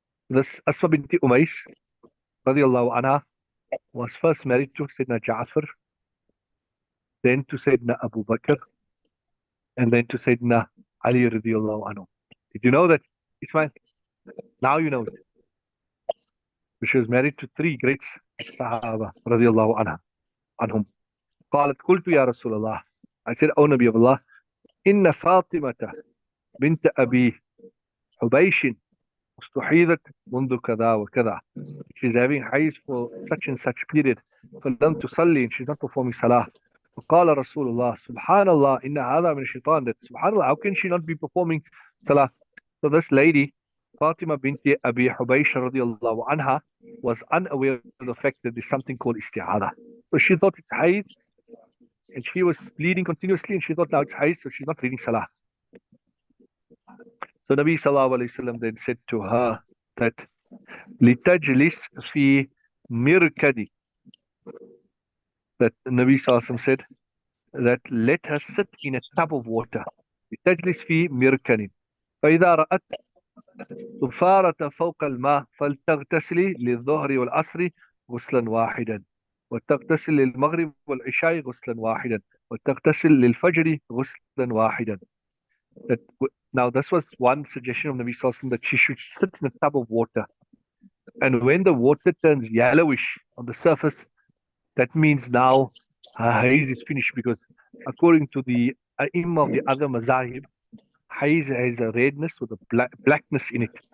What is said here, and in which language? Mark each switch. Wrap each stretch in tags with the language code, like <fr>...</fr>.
<en>This Asma binti Umays radiyallahu anha was first married to Sayyidina Ja'far, then to Sayyidina Abu Bakr, and then to Sayyidina Ali radiyallahu anhu. Did you know that, Ismail? Now you know it. She was married to three great Sahaba radiyallahu anhum.</en> <ar>قالت قلت يا رسول الله.</ar> <en>I said, O Nabi of Allah,</en> <ar>إن فاطمة بنت أبي حبيش استحيضت منذ كذا وكذا.</ar> <en>She's having hayd for such and such period.</en> <ar>فلم تصلي,</ar> <en>and she's not performing salah.</en> <ar>فقال رسول الله سبحان الله إن هذا من الشيطان.</ar> <en>That subhanallah, how can she not be performing salah? So this lady, Fatima binti Abi Hubaysh radiallahu anha, was unaware of the fact that there's something called isti'adah. So she thought it's hayd, and she was bleeding continuously, and she thought now it's hayd, so she's not reading salah. So Nabi sallallahu alayhi wasallam then said to her that</en> <ar>litajlis fi mirkadi.</ar> <en>That Nabi sallallahu alayhi wasallam said that let her sit in a tub of water.</en> <ar>litajlis fi mirkani. فإذا رأت ثفارة فوق الماء فلتغتسلي للظهر والعصر غسلا واحدا وتغتسل للمغرب والعشاء غسلا واحدا وتغتسل للفجر غسلا واحدا.</ar> <en>That now this was one suggestion of Nabi Sallallahu Alaihi Wasallam, that she should sit in a tub of water, and when the water turns yellowish on the surface, that means now her haze is finished because according to the Imam of the other mazahib, haze has a redness with a blackness in it.</en>